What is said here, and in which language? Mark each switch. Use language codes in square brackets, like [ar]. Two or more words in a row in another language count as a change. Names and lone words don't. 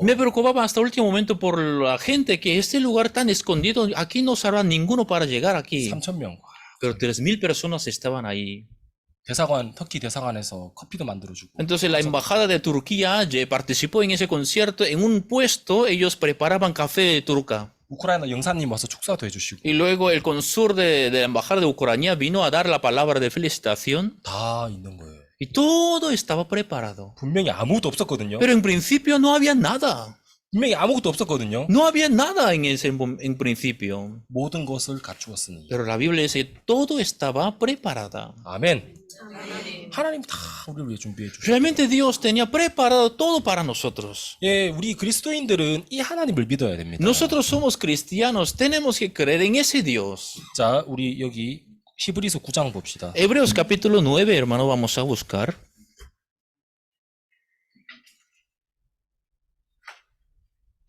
[es] Me preocupaba hasta el último momento por la gente que este lugar tan escondido, aquí no sabrá ninguno para llegar aquí. [ko] 3,000명. [es] Pero 3.000 personas estaban ahí. [ko] 터키 대사관에서 커피도 만들어주고. [es] Entonces la embajada de Turquía participó en ese concierto. En un puesto ellos preparaban café turca. [ko] 우크라이나 영사님 와서 축사도 해주시고. [es] Y luego el cónsul de la embajada de Ucrania vino a dar la palabra de felicitación. [ko] 다 있는 거예요. [es] Y todo estaba preparado. [ko] 분명히 아무것도 없었거든요. [es] Pero en principio no había nada. [ko] 분명히 아무것도 없었거든요. [es] No había nada en principio. [ko] 모든 것을 갖추었으니. [es] Pero la Biblia dice que todo estaba preparada. [ko] 아멘. 하나님 다 우리를 위해 준비해 주셨어요. [es] Realmente Dios tenía preparado todo para nosotros. [ko] 예, 우리 그리스도인들은 이 하나님을 믿어야 됩니다. [es] Nosotros somos cristianos, tenemos que creer en ese Dios. [ko] 자, 우리 여기 히브리서 9장 봅시다. [es] Hebreos capítulo 9, hermano, vamos a buscar.